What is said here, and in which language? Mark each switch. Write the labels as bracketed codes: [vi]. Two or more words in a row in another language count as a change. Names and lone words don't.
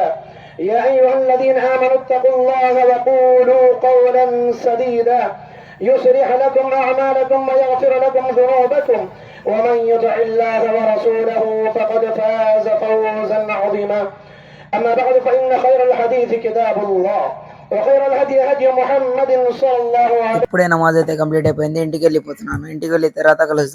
[ar] يا أيها الذين آمنوا اتقوا الله وقولوا قولا سديدا يصلح لكم أعمالكم ويغفر لكم ذنوبكم ومن يطع الله ورسوله فقد فاز فوزا عظيما. أما بعد فإن خير الحديث كتاب الله وخير الهدي هدي محمد صلى الله عليه وسلم. [te] ఇప్పుడే నమాజ్ అయితే కంప్లీట్ అయిపోయింది. ఇంటికి వెళ్ళిపోతున్నాను. ఇంటికి వెళ్ళిన తర్వాత కలుద్దాం.